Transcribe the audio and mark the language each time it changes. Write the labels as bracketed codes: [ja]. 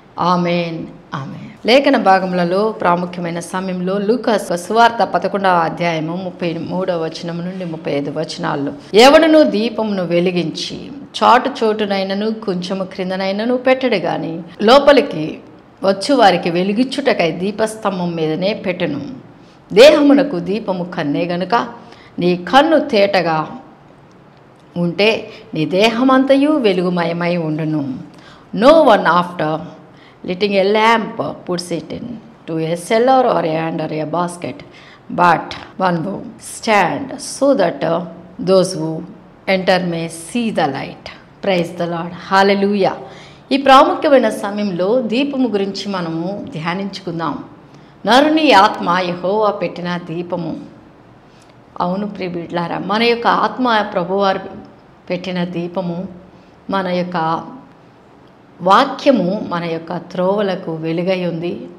[te] ఆమేన్, ఆమేన్. లేఖన భాగములలో ప్రాముఖ్యమైన సమయంలో లూకాసు సువార్త 11వ అధ్యాయము 33వ వచనం నుండి 35 వచనాల్లో ఎవడును దీపమును వెలిగించి చోటునైనను కొంచెము క్రిందనైనను పెట్టడు గాని లోపలికి వచ్చు వారికి వెలిగించుటకై దీపస్తంభం మీదనే పెట్టును. దేహమునకు దీపము కన్నే గనుక నీ కన్ను తేటగా ఉంటే నీ దేహమంతయు వెలుగుమయమై ఉండును. [en] No one after lighting a lamp puts it into a cellar or under a basket, but one who stand so that those who enter may see the light. Praise the Lord. Hallelujah. [te] ఈ ప్రాముఖ్యమైన సమయంలో దీపము గురించి మనము ధ్యానించుకుందాం. నరుని ఆత్మ యెహోవా పెట్టిన దీపము. అవును ప్రియ బిడ్డలారా, మన యొక్క ఆత్మ ప్రభువారు పెట్టిన దీపము. మన యొక్క వాక్యము మన యొక్క త్రోవలకు వెలుగై ఉంది.